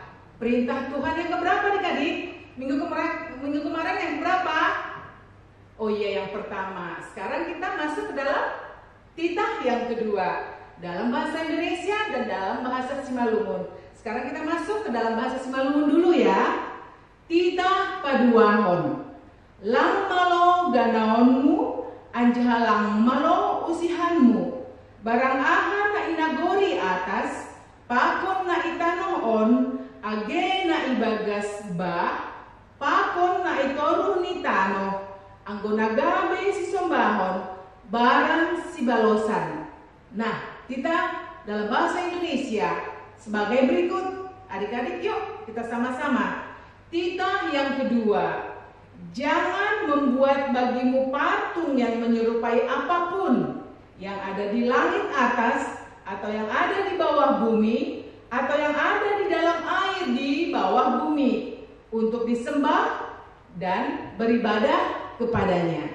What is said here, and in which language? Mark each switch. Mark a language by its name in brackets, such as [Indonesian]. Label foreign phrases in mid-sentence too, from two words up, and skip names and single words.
[Indonesian] Perintah Tuhan yang keberapa adik-adik? Minggu kemarin yang berapa? Oh iya, yang pertama. Sekarang kita masuk ke dalam titah yang kedua. Dalam bahasa Indonesia dan dalam bahasa Simalungun. Sekarang kita masuk ke dalam bahasa Simalungun dulu ya. [Batak Simalungun] Titah paduahon. Lang malo ganaonmu, anjahalang malo usihanmu. Barang aha na inagori atas, pakon na itanoon, age na ibagas ba, pakon na itoru ni tano, anggonagabe si sombahon, barang si balosan. [Indonesian] Nah, kita dalam bahasa Indonesia sebagai berikut. Adik-adik yuk kita sama-sama. Titah yang kedua. Jangan membuat bagimu patung yang menyerupai apapun yang ada di langit atas, atau yang ada di bawah bumi, atau yang ada di dalam air di bawah bumi, untuk disembah dan beribadah kepadanya.